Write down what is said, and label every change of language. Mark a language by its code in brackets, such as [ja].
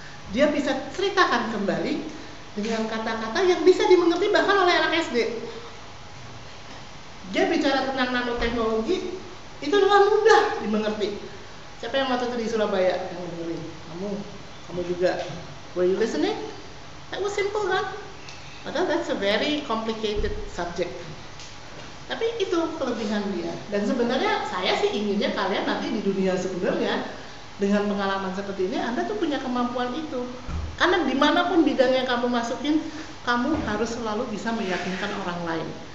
[id] Dia bisa ceritakan kembali dengan kata-kata yang bisa dimengerti bahkan oleh anak SD. Dia bicara tentang nanoteknologi itu dengan mudah dimengerti. Siapa yang waktu itu di Surabaya yang dengerin? Kamu juga. [en] Were you listening? That was simple kan? [id] Padahal [en] that's a very complicated subject. [id] Tapi itu kelebihan dia. Dan sebenarnya saya sih inginnya kalian nanti di dunia sebenarnya dengan pengalaman seperti ini Anda tuh punya kemampuan itu. Karena dimanapun bidang yang kamu masukin, kamu harus selalu bisa meyakinkan orang lain.